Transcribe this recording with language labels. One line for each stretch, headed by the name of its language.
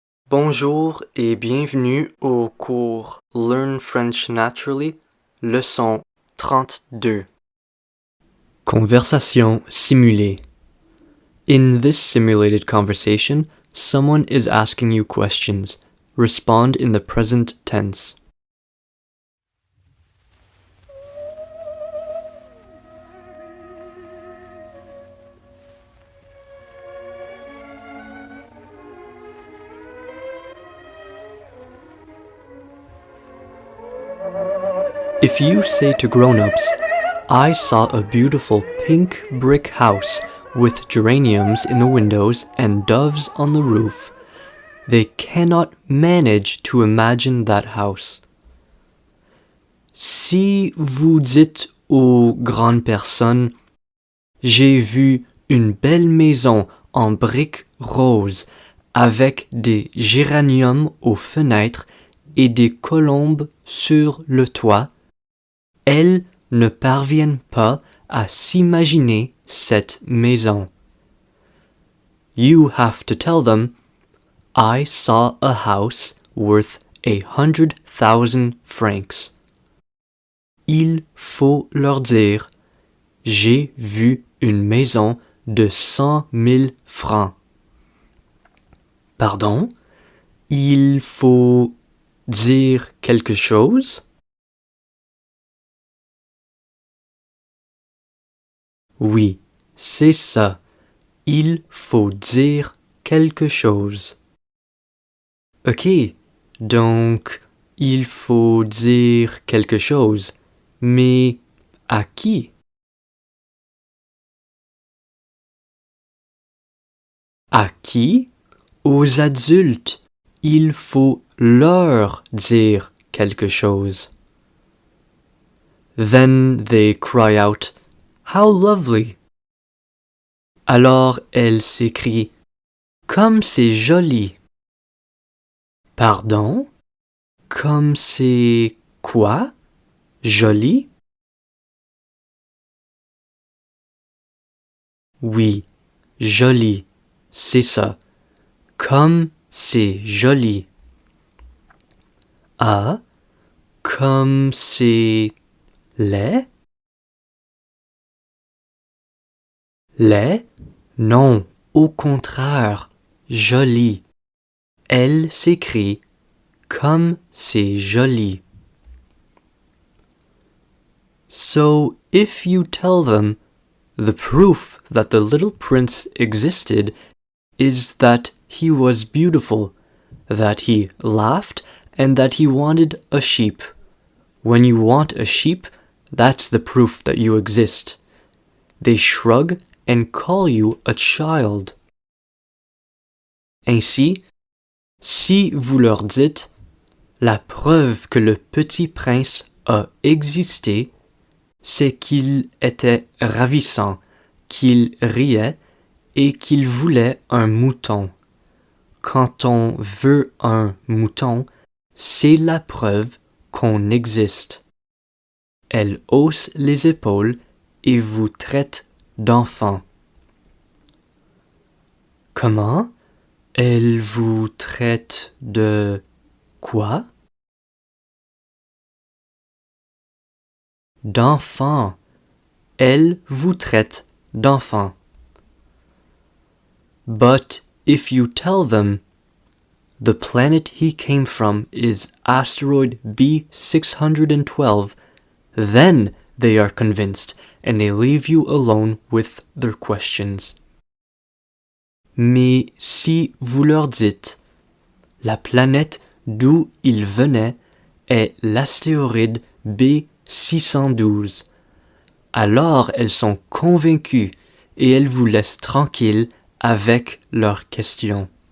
French: Bonjour et bienvenue au cours Learn French Naturally, leçon 32. Conversation simulée.
English: In this simulated conversation, someone is asking you questions. Respond in the present tense. If you say to grown-ups, I saw a beautiful pink brick house with geraniums in the windows and doves on the roof, they cannot manage to imagine that house.
French: Si vous dites aux grandes personnes, j'ai vu une belle maison en briques roses avec des géraniums aux fenêtres et des colombes sur le toit, elles ne parviennent pas à s'imaginer cette maison.
English: You have to tell them, I saw a house worth 100,000 francs.
French: Il faut leur dire, j'ai vu une maison de 100,000 francs. Pardon? Il faut dire quelque chose? Oui, c'est ça. Il faut dire quelque chose. Ok, donc il faut dire quelque chose. Mais à qui? À qui? Aux adultes. Il faut leur dire quelque chose.
English: Then they cry out, How lovely!
French: Alors elle s'écrie, Comme c'est joli! Pardon? Comme c'est quoi? Joli? Oui, joli, c'est ça. Comme c'est joli. Ah, comme c'est laid? Laid? Non, au contraire, joli. Elle s'écrie comme c'est joli.
English: So if you tell them, the proof that the little prince existed is that he was beautiful, that he laughed, and that he wanted a sheep. When you want a sheep, that's the proof that you exist. They shrug and call you a child.
French: Ainsi, si vous leur dites la preuve que le petit prince a existé, c'est qu'il était ravissant, qu'il riait et qu'il voulait un mouton. Quand on veut un mouton, c'est la preuve qu'on existe. Elle hausse les épaules et vous traite d'enfant. Comment? Elle vous traite de quoi? D'enfant. Elle vous traite d'enfant.
English: But if you tell them, the planet he came from is asteroid B612, then they are convinced and they leave you alone with their questions.
French: Mais si vous leur dites, la planète d'où il venait est l'astéroïde B612, alors elles sont convaincues et elles vous laissent tranquille avec leurs questions.